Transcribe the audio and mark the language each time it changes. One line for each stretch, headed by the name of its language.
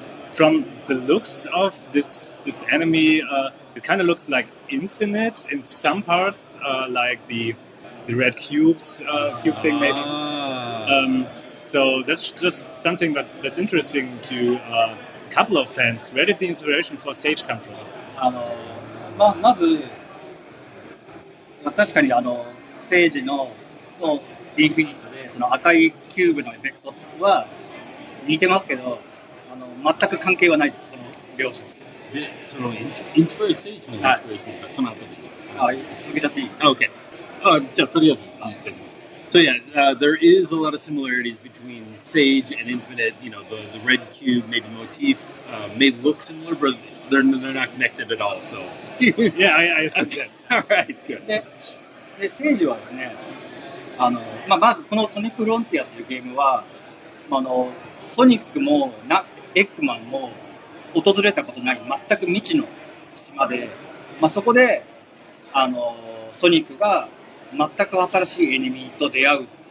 English: From the looks of this enemy, it kind of looks like Infinite in some parts, like the red cube thing maybe. So that's just something that's interesting to a couple of fans. Where did the inspiration for Sage come from?
Japanese: まず、確かにセージとインフィニットでその赤いキューブのエフェクトは似てますけど、全く関係はないです、この両者。で、そのインスピレーションがその後で。続けちゃっていい？
English: Okay.
Japanese: じゃあとりあえず言ってみます。
English: So yeah, there is a lot of similarities between Sage and Infinite. You know, the red cube, maybe motif, may look similar, but they're not connected at all. So yeah, I assume that. All right, good.
Japanese: でセージはですね、まずこのソニック・フロンティアというゲームは、ソニックもエッグマンも訪れたことない全く未知の島で、そこでソニックが全く新しいエネミーと出会う。